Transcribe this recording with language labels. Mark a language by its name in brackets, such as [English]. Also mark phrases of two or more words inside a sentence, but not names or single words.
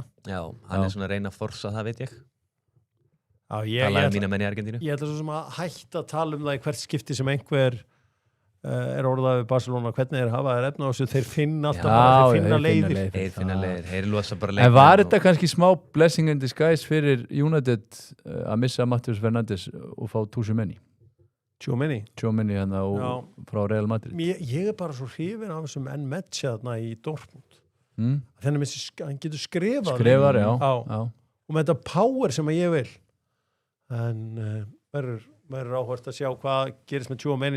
[Icelandic] Já, hann er svona að reyna að forsa það, veit ég. Já, Talaði mína menn í Argentínu. ég ætla svo sem að hætta að tala um það í hvert skipti sem einhver er orðað við Barcelona, hvernig þeir hafa þeir efna á þessu, þeir finna alltaf bara, þeir finna leiðir. Þeir finna leiðir, þeir losa bara En leikmenn var og- þetta kannski smá [English] blessing in disguise [Icelandic] fyrir United að missa Matheus Fernandes og fá Tchouaméni Tchouaméni. hérna frá Real Madrid? Ég er bara svo hrifin af þessum N-Matcha þarna í Dortmund. Mm? Þannig að hann getur skrifað. Skrifar, já. Og með þetta power sem að ég vil. En verður áhvert að sjá hvað gerist með Tchouaméni.